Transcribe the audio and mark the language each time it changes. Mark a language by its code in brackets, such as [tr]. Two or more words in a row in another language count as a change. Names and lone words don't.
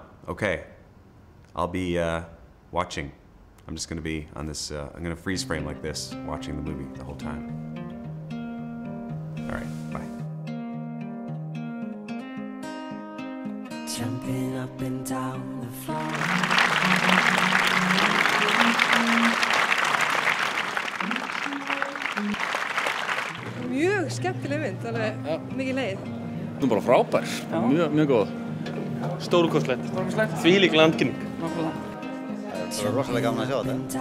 [en] Okay, I'll be watching. I'm just going to be on this, I'm going to freeze frame like this, watching the movie the whole time. All right, bye. Jumping up and down the floor. [is] Mjög skemmtileg mynd, alveg mikið leið. Þetta bara frábær, mjög góð. Stórkostlegt, þvílík landkynning. Það var rosalega gaman að sjá þetta.